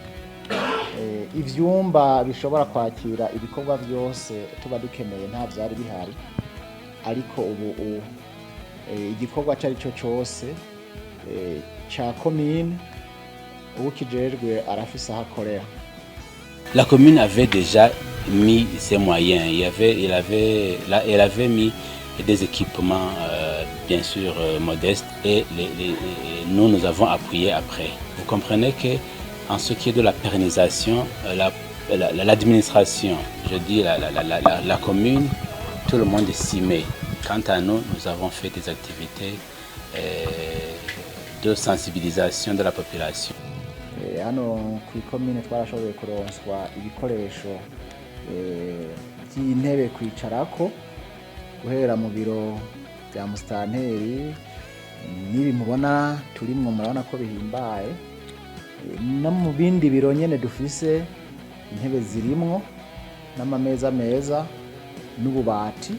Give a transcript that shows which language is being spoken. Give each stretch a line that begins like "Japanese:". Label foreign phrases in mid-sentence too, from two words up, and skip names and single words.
Rundi: Ivyumba bishobora kwakira ibikorwa byose tuba dukeneye nta vyari bihari, ariko ubu igikorwa cari cyo cyose ca commune ubu kijejwe arafise ahakorera.
French: La commune avait déjà mis ses moyens, elle avait mis des équipements bien sûr modestes et nous avons appuyé après. Vous comprenez que en ce qui est de la pérennisation, l'administration, je dis la commune, tout le monde s'y met. Quant à nous, nous avons fait des activités de sensibilisation de la population.
Rundi: Hano ku commune twarashoboye kuronswa ibikoresho by'intebe kwicarako guhera mu biro bya mustanteri nibi mubona turimwo murabona ko bihimbaye, no mu bindi biro nyene dufise intebe zirimwo n'amameza meza n'ububati.